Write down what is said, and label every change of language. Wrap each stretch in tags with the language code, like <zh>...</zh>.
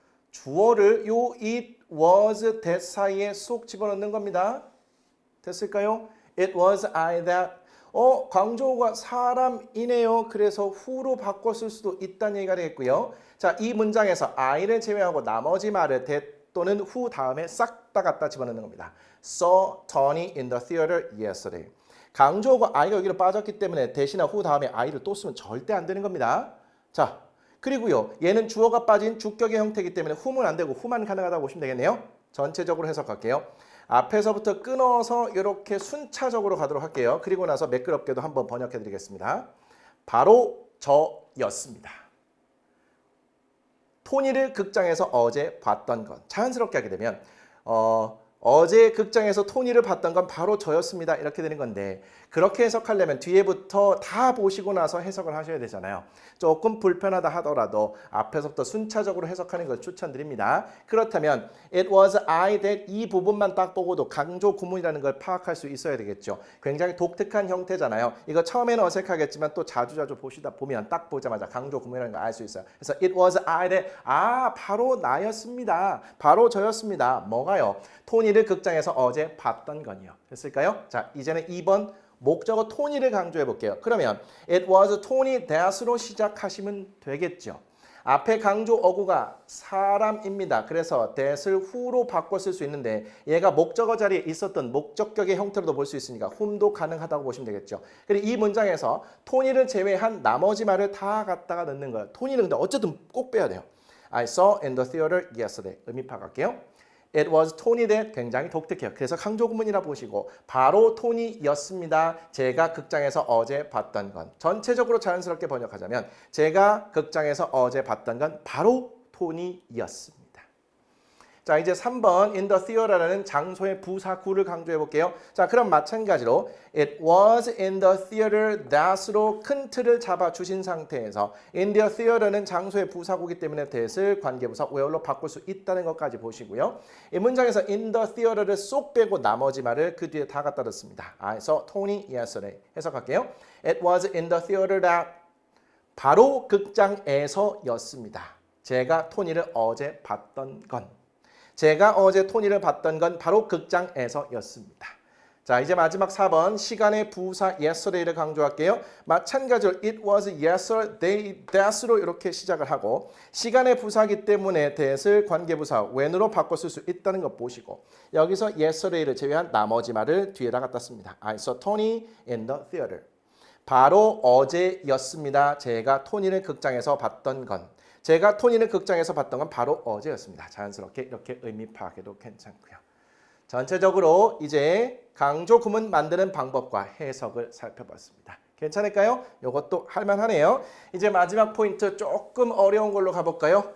<ko>주어를 요 it was that 사이에 쏙 집어넣는 겁니다. 됐을까요?</ko> <en>It was I that.</en> <ko>강조가 사람이네요. 그래서 who로 바꿨을 수도 있다는 얘기가 되겠고요. 자, 이 문장에서 I를 제외하고 나머지 말을 that 또는 who 다음에 싹 다 갖다 집어넣는 겁니다.</ko> <en>Saw Tony in the theater yesterday.</en> <ko>강조가 I가 여기로 빠졌기 때문에 대신에 who 다음에 I를 또 쓰면 절대 안 되는 겁니다. 자, 그리고요. 얘는 주어가 빠진 주격의 형태이기 때문에 whom은 안 되고 who만 가능하다고 보시면 되겠네요. 전체적으로 해석할게요. 앞에서부터 끊어서 이렇게 순차적으로 가도록 할게요. 그리고 나서 매끄럽게도 한번 번역해 드리겠습니다. 바로 저였습니다. 토니를 극장에서 어제 봤던 것. 자연스럽게 하게 되면 어제 극장에서 토니를 봤던 건 바로 저였습니다. 이렇게 되는 건데 그렇게 해석하려면 뒤에부터 다 보시고 나서 해석을 하셔야 되잖아요. 조금 불편하다 하더라도 앞에서부터 순차적으로 해석하는 걸 추천드립니다. 그렇다면</ko> <en>It was I that</en> <ko>이 부분만 딱 보고도 강조 구문이라는 걸 파악할 수 있어야 되겠죠. 굉장히 독특한 형태잖아요. 이거 처음에는 어색하겠지만 또 자주자주 보시다 보면 딱 보자마자 강조 구문이라는 걸 알 수 있어요. 그래서</ko> <en>It was I that</en> <ko>바로 나였습니다. 바로 저였습니다. 뭐가요? 토니를 극장에서 어제 봤던 건요. 됐을까요? 자, 이제는 2번 목적어 토니를 강조해 볼게요. 그러면</ko> <en>It was Tony that으로</en> <ko>시작하시면 되겠죠. 앞에 강조 어구가 사람입니다. 그래서 that을 who로 바꿨을 수 있는데 얘가 목적어 자리에 있었던 목적격의 형태로도 볼 수 있으니까 whom도 가능하다고 보시면 되겠죠. 그리고 이 문장에서 토니를 제외한 나머지 말을 다 갖다가 넣는 거예요. 토니는 근데 어쨌든 꼭 빼야 돼요.</ko> <en>I saw in the theater yesterday.</en> <ko>의미 파악할게요.</ko> <en>It was Tony that</en> <ko>굉장히 독특해요. 그래서 강조 구문이라 보시고 바로 토니였습니다. 제가 극장에서 어제 봤던 건. 전체적으로 자연스럽게 번역하자면 제가 극장에서 어제 봤던 건 바로 토니였습니다. 자, 이제 3번 in the theater라는 장소의 부사 구를 강조해 볼게요. 자, 그럼 마찬가지로</ko> <en>it was in the theater that</en> <ko>으로 큰 틀을 잡아 주신 상태에서 in the theater는 장소의 부사구이기 때문에 that을 관계부사 where로 바꿀 수 있다는 것까지 보시고요. 이 문장에서 in the theater를 쏙 빼고 나머지 말을 그 뒤에 다 갖다 넣습니다. 그래서 Tony yesterday 해석할게요.</ko> <en>It was in the theater that</en> <ko>바로 극장에서였습니다. 제가 토니를 어제 봤던 건 제가 어제 토니를 봤던 건 바로 극장에서였습니다. 자, 이제 마지막 4번 시간의 부사 yesterday를 강조할게요. 마찬가지로</ko> <en>it was yesterday that</en> <ko>으로 이렇게 시작을 하고 시간의 부사이기 때문에 that을 관계부사 when으로 바꿔 쓸 수 있다는 것 보시고 여기서 yesterday를 제외한 나머지 말을 뒤에다 갖다 씁니다.</ko> <en>I saw Tony in the theater.</en> <ko>바로 어제였습니다. 제가 토니를 극장에서 봤던 건 제가 토니를 극장에서 봤던 건 바로 어제였습니다. 자연스럽게 이렇게 의미 파악해도 괜찮고요. 전체적으로 이제 강조 구문 만드는 방법과 해석을 살펴봤습니다. 괜찮을까요? 이것도 할만하네요. 이제 마지막 포인트 조금 어려운 걸로 가볼까요?</ko>